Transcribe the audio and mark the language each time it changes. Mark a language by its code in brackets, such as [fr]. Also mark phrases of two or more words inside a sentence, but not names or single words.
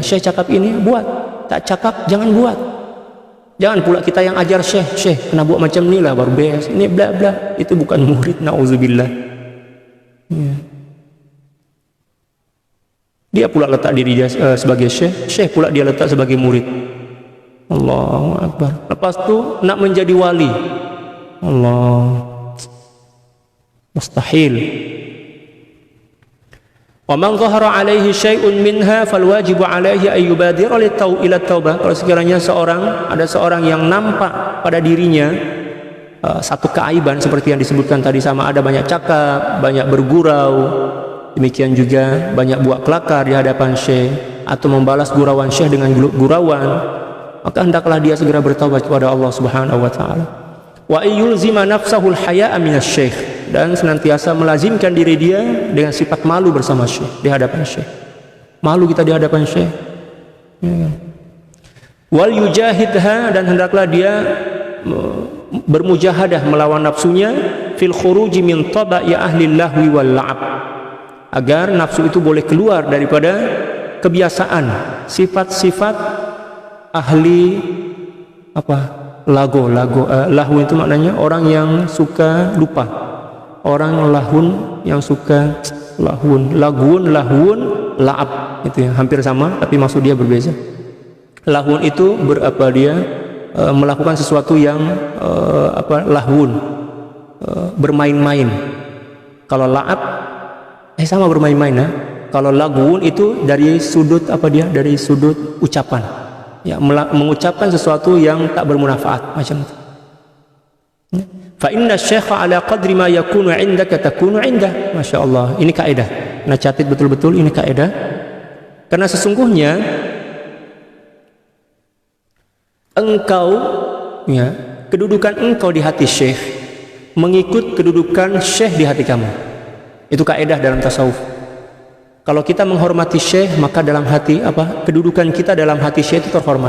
[ms] Syekh cakap ini buat, tak cakap jangan buat. Jangan pula kita yang ajar syekh kena buat macam ni lah baru beres. Ini bla bla, itu bukan murid, nauzubillah. Ya. Dia pula letak diri dia sebagai syekh pula dia letak sebagai murid. [ar] الله أكبر. [ms] Lepas tu nak menjadi wali, Allah, mustahil. [ar] ومن ظهر عليه شيء منها فالواجب عليه أن يبادر إلى توبة. [ms] Kalau sekiranya ada seorang yang nampak pada dirinya satu keaiban seperti yang disebutkan tadi, sama ada banyak cakap, banyak bergurau, demikian juga banyak buat kelakar di hadapan syekh atau membalas gurauan syekh dengan gurauan, maka hendaklah dia segera bertaubat kepada Allah [ar] سبحانه وتعالى. ويلزم نفسه الحياء من الشيخ, [ms] dan senantiasa melazimkan diri dia dengan sifat malu bersama syekh di hadapan syekh. Malu kita di hadapan syekh. Ya. [ar] وليجاهدها, [ms] dan hendaklah dia bermujahadah melawan nafsunya [ar] في الخروج من طباع أهل اللهو واللعب, [ms] agar nafsu itu boleh keluar daripada kebiasaan sifat-sifat ahli lahu itu maknanya orang yang suka lupa, orang lahun yang suka lahun, la'ab, itu ya, hampir sama tapi maksud dia berbeza. Lahun itu melakukan sesuatu yang lahun, bermain-main. Kalau la'ab sama bermain-main ya. Kalau lagun itu dari sudut dari sudut ucapan, ya, mengucapkan sesuatu yang tak bermanfaat macam itu. [ar] فإن الشيخ على قدر ما يكون عندك تكون عنده. [ms] Masya Allah, ini kaidah. Nah, catat betul-betul ini kaidah. Karena sesungguhnya engkau, ya, kedudukan engkau di hati syekh mengikut kedudukan syekh di hati kamu. Itu kaidah dalam tasawuf. Kalau kita menghormati syekh, maka dalam hati kedudukan kita dalam hati syekh itu terhormat.